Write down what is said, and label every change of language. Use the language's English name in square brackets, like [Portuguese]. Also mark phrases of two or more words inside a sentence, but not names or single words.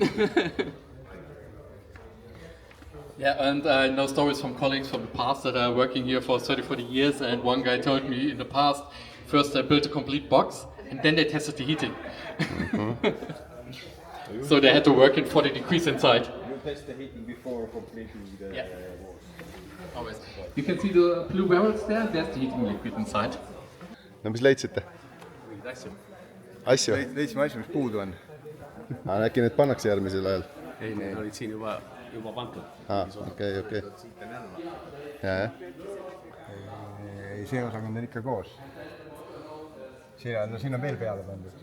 [English] Yeah, and I know stories from colleagues from the past that are working here for 30-40 years, and one guy told me in the past, first they built a complete box and then they tested the heating. So they had to work in 40 degrees inside. You test the heating before completing the walls. Always. You can see the blue barrels there, there's the heating liquid inside. [Estonian] No mis leidsite? Asju? Leidsime asju, mis puudu on. Äkki need pannakse järgmisel ajal? Ei, need olid siin juba pandud. Okei. Jaa. Ei, see osakond on ikka koos. Siin on veel peale pandud.